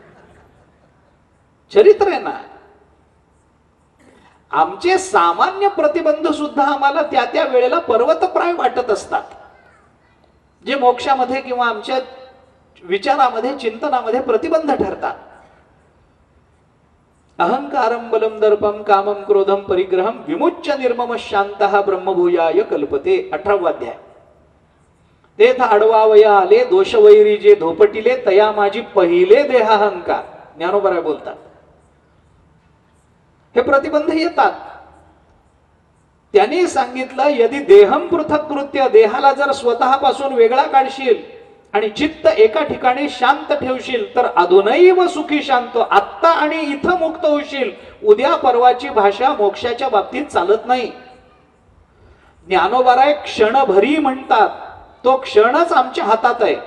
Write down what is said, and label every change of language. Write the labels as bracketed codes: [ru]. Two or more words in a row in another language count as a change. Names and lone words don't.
[mr] चरित्र आहे ना. आमचे सामान्य प्रतिबंध सुद्धा आम्हाला त्या त्या वेळेला पर्वतप्राय वाटत असतात, जे मोक्षामध्ये किंवा आमच्या विचारामध्ये चिंतनामध्ये प्रतिबंध ठरतात. [sa] अहंकारम बलम दर्पम कामम क्रोधम परिग्रहम विमुच्य निर्मम शांतः ब्रह्मभूयाय कल्पते. [mr] 18वा अध्याय. तेथ आडवावया आले दोषवैरी जे धोपटिले तया माझी पहिले देहाहंकार. ज्ञानोबराय बोलतात हे प्रतिबंध येतात. त्यांनी सांगितलं [sa] यदि देहम पृथक कृत्य, [mr] देहाला जर स्वतःपासून वेगळा काढशील आणि चित्त एका ठिकाणी शांत ठेवशील तर [sa] अधुनैव सुखी शांत, [mr] आत्ता आणि इथं मुक्त होशील. उद्या परवाची भाषा मोक्षाच्या बाबतीत चालत नाही. ज्ञानोबाराय क्षणभरी म्हणतात, तो क्षणच आमच्या हातात आहे.